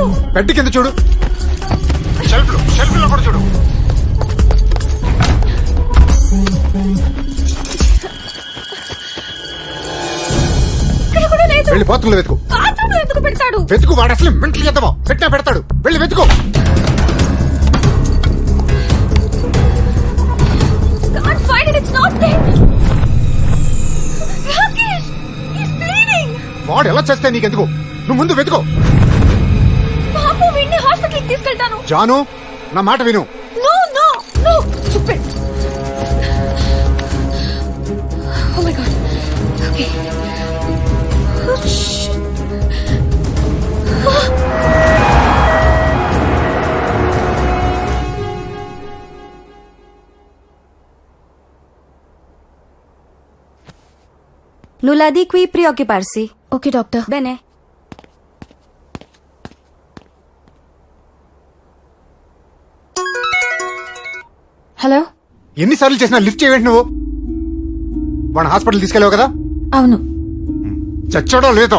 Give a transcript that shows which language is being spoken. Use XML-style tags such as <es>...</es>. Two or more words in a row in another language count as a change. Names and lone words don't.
<te>బెడ్ కింద చూడు. షెల్ఫ్ లో కూడా చూడు. ఇక్కడ కూడా లేదు. వెళ్ళి బాత్రూమ్ లో వెతుకు. బాత్రూమ్ లో ఎందుకు పెడతాడు? వెతుకు, వాడు అసలు మెంటల్ చేద్దామా? పెట్టినా పెడతాడు. వెళ్ళి వెతుకు.</te> <en>Can't find it. It's not there. Rakesh, he's bleeding.</en> <te>వాడు ఎలా చేస్తే నీకెందుకు? నువ్వు ముందు వెతుకో. బాబు వీడిని హాస్పిటల్కి తీసుకెళ్తాను. జాను, నా మాట విను.</te> <en>no no no stupid. oh my god. okay.</en> <it>Nulla di qui preoccuparsi.</it> <en>okay doctor.</en> <it>Bene.</it> <te>హలో. ఎన్నిసార్లు చేసినా లిఫ్ట్ చేయవేంటి నువ్వు? వాడిని హాస్పిటల్ తీసుకెళ్ళావు కదా? అవును, చచ్చాడో లేదో?</te>